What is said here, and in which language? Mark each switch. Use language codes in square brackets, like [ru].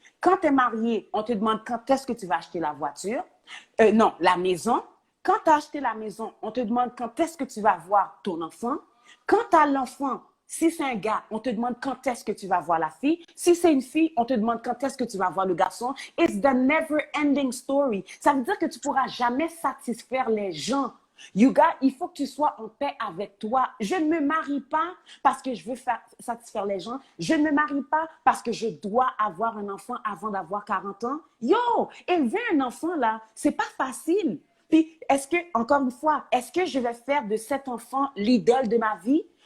[fr] Quand tu es marié, on te demande quand est-ce que tu vas acheter la voiture. Non, la maison. Quand tu as acheté la maison, on te demande quand est-ce que tu vas voir ton enfant. Quand tu as l'enfant, si c'est un gars, on te demande quand est-ce que tu vas voir la fille. Si c'est une fille, on te demande quand est-ce que tu vas voir le garçon. [en] It's the never-ending story. [fr] Ça veut dire que tu ne pourras jamais satisfaire les gens. Il faut que tu sois en paix avec toi. Je ne me marie pas parce que je veux satisfaire les gens. Je ne me marie pas parce que je dois avoir un enfant avant d'avoir 40 ans. Yo, élever un enfant, là, c'est pas facile. Puis, encore une fois, est-ce que je vais faire de cet enfant l'idole de ma vie?